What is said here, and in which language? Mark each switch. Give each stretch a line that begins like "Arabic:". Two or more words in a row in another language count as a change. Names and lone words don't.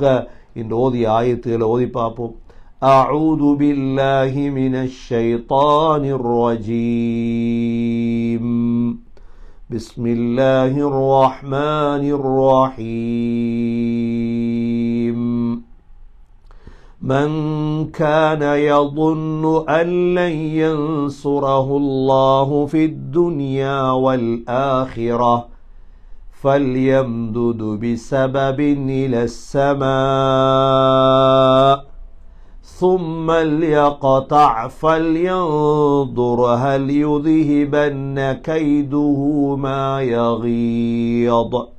Tamil: இந்த ஓதிய ஆயத்துகளை ஓதி பார்ப்போம்.
Arabic: أعوذ بالله من الشيطان الرجيم. بسم الله الرحمن الرحيم. من كان يظن أن لن ينصره الله في الدنيا والآخرة فليمدد بسبب إلى السماء ثم ليقطع فلينظر هل يذهبن كيده ما يغيظ